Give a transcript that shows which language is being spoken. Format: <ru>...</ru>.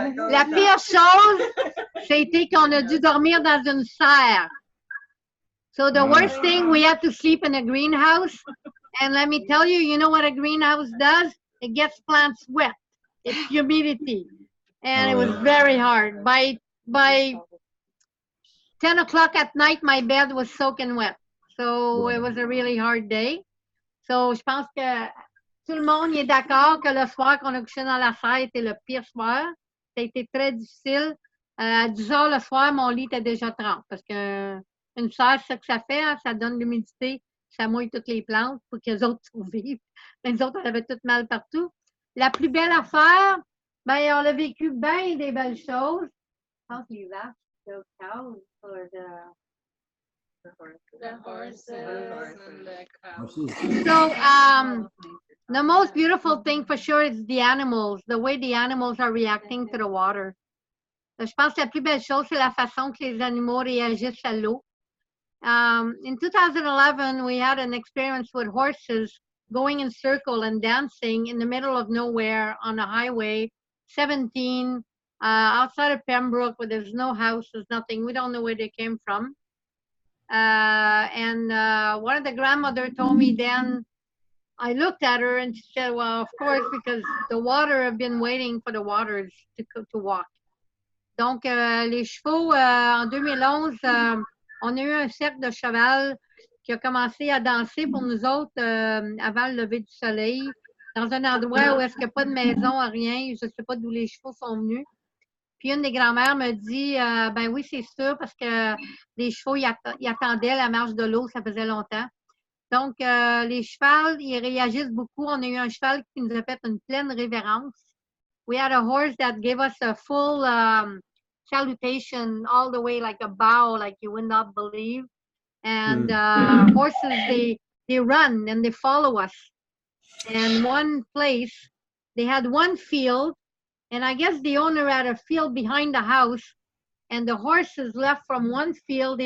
<fr>La pire chose, c'était qu'on a dû dormir dans une serre.</fr> <en>So the worst thing, we had to sleep in a greenhouse. And let me tell you, you know what a greenhouse does? It gets plants wet. It's humidity. And it was very hard. By 10 o'clock at night, my bed was soaking wet. So it was a really hard day.</en> <fr>So je pense que tout le monde est d'accord que le soir qu'on a couché dans la serre était le pire soir. Ça a été très difficile. À 10 heures le soir, mon lit était déjà trempé. Parce qu'une serre, ce que ça fait, hein, ça donne l'humidité, ça mouille toutes les plantes pour que les autres survivent. Les autres, on avait tout mal partout. La plus belle affaire, ben, on a vécu bien des belles choses. Je pense que les vaches,</fr> <en>the cows, or The horses and the cows. So, the most beautiful thing for sure is the animals, the way the animals are reacting to the water.</en> <fr>Je pense que la plus belle chose, c'est la façon que les animaux réagissent à l'eau.</fr> <en>In 2011, we had an experience with horses going in circle and dancing in the middle of nowhere on a highway, 17, outside of Pembroke, where there's no house, there's nothing. We don't know where they came from. One of the grandmother told me then, I looked at her and she said, well, of course, because the water have been waiting for the waters to walk.</en> <fr>Donc, les chevaux, en 2011, on a eu un cercle de cheval qui a commencé à danser pour nous autres avant le lever du soleil, dans un endroit où est-ce qu'il n'y a pas de maison, rien. Je ne sais pas d'où les chevaux sont venus. Puis une des grand-mères me dit, ben oui, c'est sûr, parce que les chevaux, ils attendaient la marche de l'eau, ça faisait longtemps. Donc, les chevals, ils réagissent beaucoup. On a eu un cheval qui nous a fait une pleine révérence.</fr> <en>We had a horse that gave us a full salutation all the way, like a bow, like you would not believe. And horses, they run and they follow us. And one place, they had one field, and I guess the owner had a field behind the house, and the horses left from one field.</en>